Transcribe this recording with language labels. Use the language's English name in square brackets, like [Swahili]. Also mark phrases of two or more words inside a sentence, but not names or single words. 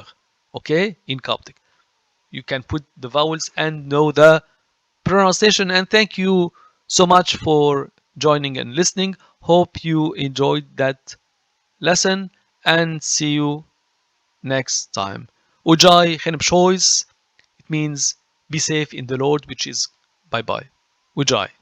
[English] Okay, in Coptic, you can put the vowels and know the pronunciation. And thank you so much for joining and listening. Hope you enjoyed that lesson and see you next time. [Coptic] Ujai khen bshois. [English] It means be safe in the Lord, which is bye bye. Ujai.